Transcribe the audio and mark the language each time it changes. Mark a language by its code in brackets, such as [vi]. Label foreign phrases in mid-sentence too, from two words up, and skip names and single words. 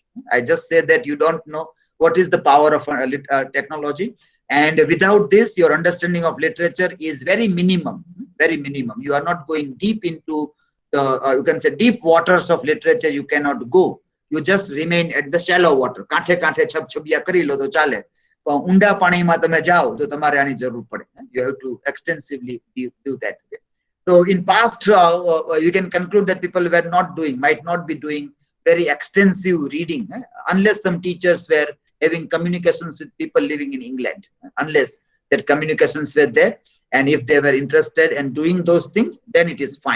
[en] I just say that you don't know what is the power of technology. And without this, your understanding of literature is very minimum, very minimum. You are not going deep into the, you can say, deep waters of literature. You cannot go. You just remain at the shallow water. [gu] કાંઠે કાંઠે છબ છબિયા કરી લો તો ચાલે. ઊંડા પાણીમાં તમે જાઓ તો તમારે આની જરૂર પડે. [en] You have to extensively do that. So in past, you can conclude that people might not be doing very extensive reading, unless some teachers were having communications with people living in England, unless that communications were there, and if they were interested in doing those things, then it is fine.